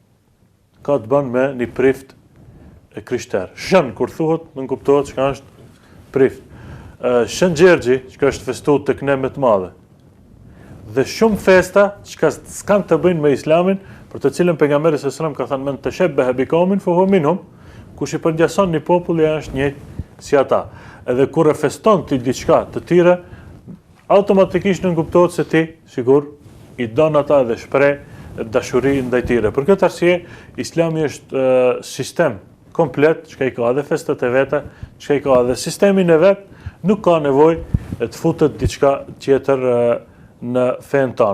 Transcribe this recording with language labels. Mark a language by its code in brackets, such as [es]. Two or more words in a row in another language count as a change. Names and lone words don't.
[sq] Ka të bën me një prift e krishter. Shën, kur thuhet, nuk kuptohet çka është prift. Shën Gjergji, që është festuar tek ne më të madhe. Dhe shumë festa që s'kan të bëjnë me Islamin, për të cilën pejgamberi [ar] صلى الله عليه وسلم [sq] ka thënë: [ar] "من تشبه بقوم فهو منهم." [sq] Kush i përngjason një popull është njëjtë si ata. Edhe kur e feston ti diçka të tjera, automatikisht nuk kuptohet se ti sigur i don ata dhe shpreh dashuri ndaj tyre. Për këtë arsye, Islami është sistem komplet, që i ka edhe festat e veta, që i ka edhe sistemin e vet, nuk ka nevojë të futet diçka tjetër në fen tonë.